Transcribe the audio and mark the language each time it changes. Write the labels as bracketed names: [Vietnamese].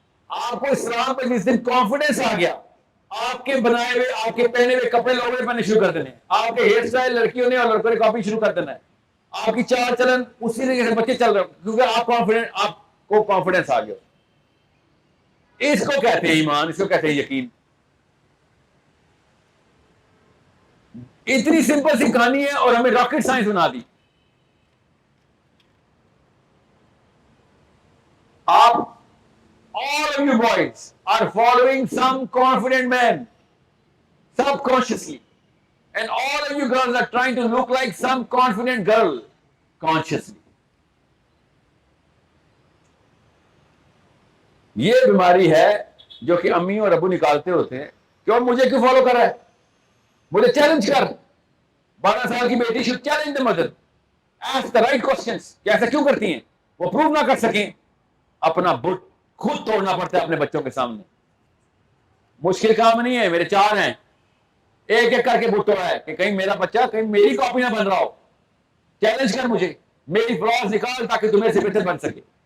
[Urdu] آپ کو اسلام پہ جس دن کانفیڈنس آ گیا، آپ کے بنائے ہوئے، آپ کے پہنے ہوئے کپڑے لوگوں نے پہننے شروع کر دینے، آپ کے ہیئر اسٹائل لڑکیوں نے اور لڑکوں نے کاپی شروع کر دینا ہے، آپ کی چال چلن اسی طریقے سے بچے چل رہے ہیں، کیونکہ آپ کو کانفیڈنس آ گیا. اس کو کہتے ہیں ایمان، اس کو کہتے ہیں یقین. اتنی سمپل سی کہانی ہے اور ہمیں راکٹ سائنس بنا دی. [English] آپ all of you boys are following some confident man subconsciously, and all of you girls are trying to look like some confident girl consciously. [Urdu] یہ بیماری ہے جو کہ امی اور ابو نکالتے ہوتے ہیں. کیوں مجھے کیوں فالو کر رہا ہے؟ مجھے چیلنج کر. 12 سال کی بیٹی [English] should challenge the mother. Ask the right questions. [Urdu] کہ ایسا کیوں کرتی ہیں؟ وہ پروو نہ کر سکیں. اپنا بٹ خود توڑنا پڑتا ہے اپنے بچوں کے سامنے. مشکل کام نہیں ہے. میرے 4 ہیں، ایک ایک کر کے بٹ توڑا ہے کہ کہیں میرا بچہ کہیں میری کاپی نہ بن رہا ہو. چیلنج کر مجھے، میری فلاز نکال تاکہ تمہیں سے بہتر بن سکے.